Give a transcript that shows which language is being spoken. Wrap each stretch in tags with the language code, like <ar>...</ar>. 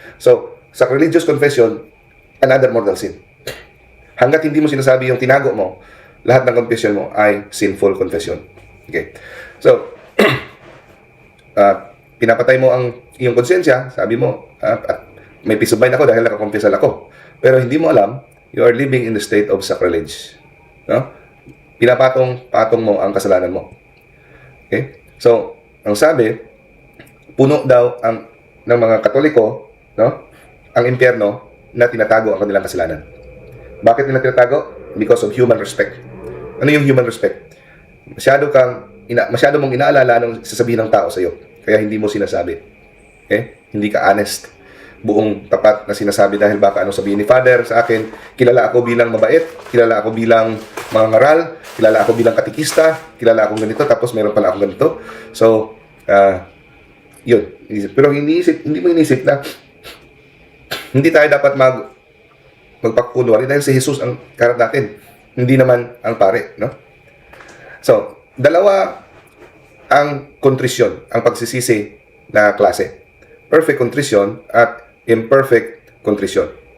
<en>So, sacrilegious confession, another mortal sin.</en> <tl>Hanggat hindi mo sinasabi yung tinago mo, lahat ng confession mo ay sinful confession. Okay. So, pinapatay mo ang iyong konsensya, sabi mo, may peace of mind ako dahil nakakonfessal ako. Pero hindi mo alam,</tl> <en>you are living in the state of sacrilege.</en> <tl>No? Pinapatong-patong mo ang kasalanan mo. Okay? So, ang sabi, puno daw ng mga Katoliko, no? Ang impyerno na tinatago ang kanilang kasalanan. Bakit nila tinatago?</tl> <en>Because of human respect.</en> <tl>Ano yung human respect? Masyado mong inaalala anong sasabihin ng tao sa iyo. Kaya hindi mo sinasabi. Okay? Hindi ka honest. Buong tapat na sinasabi dahil baka anong sabihin ni Father sa akin, kilala ako bilang mabait, kilala ako bilang mangangaral, kilala ako bilang katikista, kilala akong ganito, tapos meron pala akong ganito. So, yun. Pero hindi mo inisip na hindi tayo dapat magpakunwari dahil si Jesus ang karat natin. Hindi naman ang pare, no? So, dalawa ang kontrisyon, ang pagsisisi na klase.</tl> <en>Perfect contrition at imperfect contrition.</en>